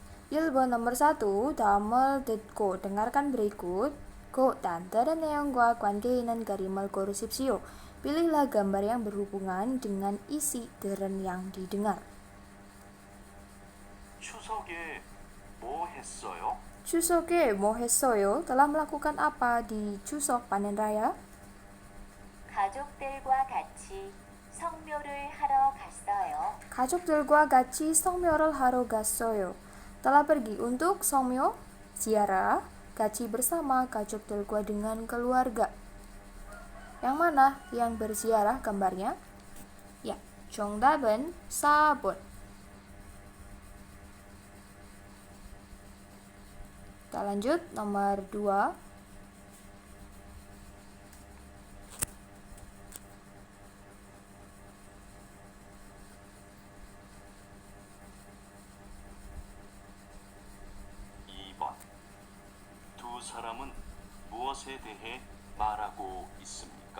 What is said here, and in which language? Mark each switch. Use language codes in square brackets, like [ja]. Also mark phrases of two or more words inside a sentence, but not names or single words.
[ko] 1번 nomor 1, 다음을 듣고 [id] dengarkan berikut. [ko] 고 [id] dan dalam [ko] 내용과 관계 있는 그림을 고르십시오. [id] Pilihlah gambar yang berhubungan dengan isi deren yang didengar. [ko] 추석에 뭐 했어요? 추석에 뭐 했어요? [id] Telah melakukan apa di Chuseok panen raya? [ko] 가족들과 같이 성묘를 하러 갔어요. 가족들과 같이 성묘를 하러 갔어요. [id] Telah pergi untuk 성묘, ziarah, 같이 bersama 가족들과 dengan keluarga. Yang mana yang berziarah gambarnya? Ya, [ko] 정답은 4번. [id] Kita lanjut nomor 2. [ko] 두 사람은 무엇에 대해 말하고 있습니까?